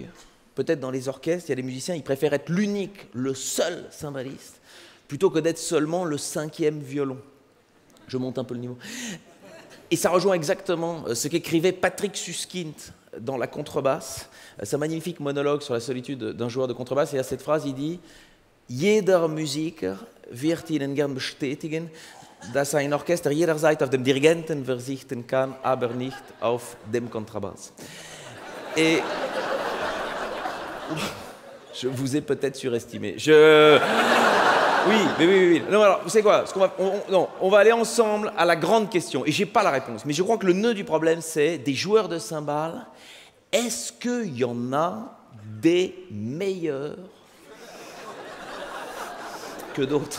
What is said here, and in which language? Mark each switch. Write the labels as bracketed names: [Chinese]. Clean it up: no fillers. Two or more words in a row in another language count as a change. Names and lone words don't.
[French] Peut-être dans les orchestres, il y a des musiciens, ils préfèrent être l'unique, le seul cymbaliste, plutôt que d'être seulement le 5e violon. Je monte un peu le niveau. Et ça rejoint exactement ce qu'écrivait Patrick Suskind dans La contrebasse, sa magnifique monologue sur la solitude d'un joueur de contrebasse. Et à cette phrase, il dit [German] « Jeder Musiker wird Ihnen gern bestätigen, dass ein Orchester jederzeit auf dem Dirigenten verzichten kann, aber nicht auf dem Kontrabass. [French] » Et je vous ai peut-être surestimé. Oui. Non, alors, vous savez quoi? On va aller ensemble à la grande question. Et j'ai pas la réponse. Mais je crois que le nœud du problème, c'est des joueurs de cymbales. Est-ce qu'il y en a des meilleurs que d'autres?